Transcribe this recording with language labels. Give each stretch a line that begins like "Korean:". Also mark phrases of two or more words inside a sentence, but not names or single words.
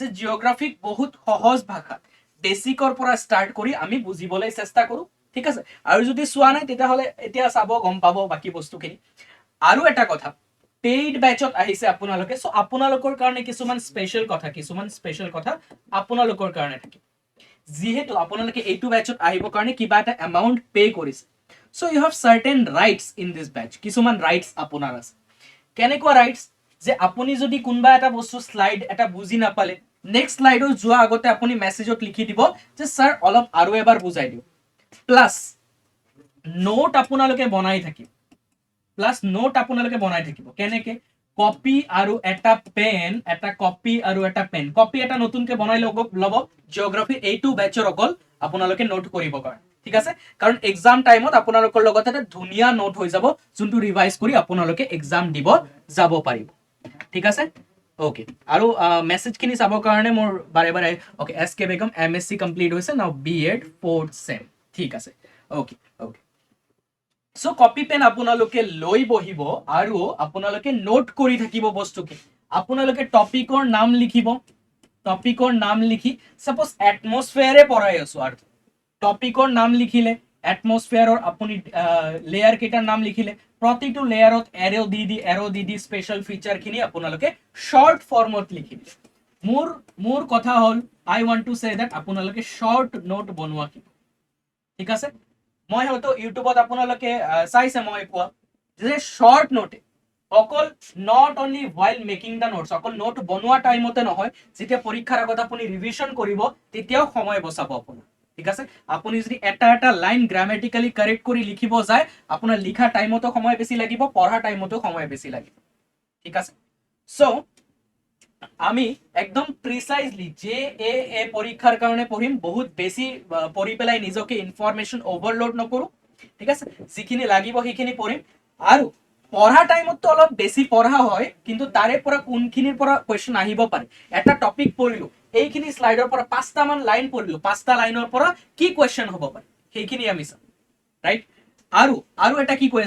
Assamese: জিঅ'গ্ৰাফিক বহুত সহজ ভাষাত বেসিকৰ পৰা ষ্টাৰ্ট কৰি আমি বুজিবলৈ চেষ্টা কৰোঁ ঠিক আছে আৰু যদি চোৱা নাই তেতিয়াহ'লে এতিয়া চাব গম পাব বাকি বস্তুখিনি আৰু এটা কথা
English: paid batch
Assamese: আহিছে আপোনালোকে সো আপোনালোকৰ কাৰণে কিছুমান স্পেশাল কথা আপোনালোকৰ কাৰণে থাকে যেহেতু আপোনালোকে এইটো বেচত আহিবৰ কাৰণে কিবা এটা
English: amount pay
Assamese: কৰিছে
English: so you have certain rights in this batch
Assamese: কিছুমান রাইটস আপোনাৰ আছে কেনেকুৱা রাইটস যে আপুনি যদি কোনবা এটা বস্তু স্লাইড এটা বুজি নাপালে
English: next slide
Assamese: যোৱা আগতে আপুনি মেসেজত লিখি দিব যে স্যার অলপ আৰু এবাৰ বুজাই দিও প্লাস নোট আপোনালোকে বনাই থাকিব কেনেকে কপি আৰু এটা পেন এটা কপি আৰু এটা পেন কপি এটা নতুনকে বনাই লব জিঅ'গ্ৰাফি এইটো বেচৰ অকল আপোনালোকে নোট কৰিব কাৰণে ঠিক আছে কাৰণ
English: exam time
Assamese: আপোনালোকৰ লগত এটা ধুনিয়া নোট হৈ যাব যোনটো ৰিভাইজ কৰি আপোনালোকে এক্সাম দিব যাব পাৰিব ঠিক আছে ওকে আৰু মেসেজ খিনি চাবৰ কাৰণে মোৰ বাৰে বাৰে ওকে এসকে বেগম
English: MSc complete
Assamese: হৈছে
English: now BEd 4th sem
Assamese: ঠিক আছে ওকে ওকে সো কপি পেন আপোনালোকে লৈ বহিব আৰু আপোনালোকে নোট কৰি থাকিব বস্তুখিনি আপোনালোকে টপিকৰ নাম লিখি সাপোজ এটমস্ফিয়াৰে পঢ়াই আছো আৰু টপিকৰ নাম লিখিলে এটমস্ফিয়াৰৰ আপুনি লেয়াৰ কেইটাৰ নাম লিখিলে প্ৰতিটো লেয়াৰত এৰো দি
English: special feature
Assamese: খিনি আপোনালোকে
English: short form
Assamese: লিখিলে মোৰ কথা হল
English: I want to say that
Assamese: আপোনালোকে
English: short note
Assamese: বনোৱা কি ঠিক আছে মই হয়তো ইউটিউবত আপোনালোকে চাইছে মই কোৱা যে
English: short note
Assamese: অকল
English: not only while making the notes
Assamese: অকল নোট বনোৱা টাইমতে নহয় যেতিয়া পৰীক্ষাৰ আগত আপুনি ৰিভিশন কৰিব তেতিয়াও সময় বচাব আপোনাৰ ঠিক আছে আপুনি যদি এটা লাইন
English: grammatically correct
Assamese: কৰি লিখিব যায় আপোনাৰ লিখা টাইমতো সময় বেছি লাগিব পঢ়া টাইমতো সময় বেছি লাগিব ঠিক আছে সো আমি একদম প্রিসাইজলি যে এ পরীক্ষার কারণে পঢ়িম বহুত বেশি পঢ়ি পেলাই নিজকে
English: information overload
Assamese: নকৰো ঠিক আছে যিখিনি লাগিব সেইখিনি পঢ়িম আৰু পঢ়া টাইমত তো অলপ বেশি পঢ়া হয় কিন্তু তাৰে পৰা কোনখিনিৰ পৰা কোৱেশ্চন আহিব পাৰে এটা টপিক পঢ়িলো এইখিনি স্লাইডৰ পৰা 5টা মান লাইন পঢ়িলো 5টা লাইনৰ পৰা কি কোৱেশ্চন হ'ব পাৰে সেইখিনি আমি চাম ৰাইট আৰু এটা কি কৈ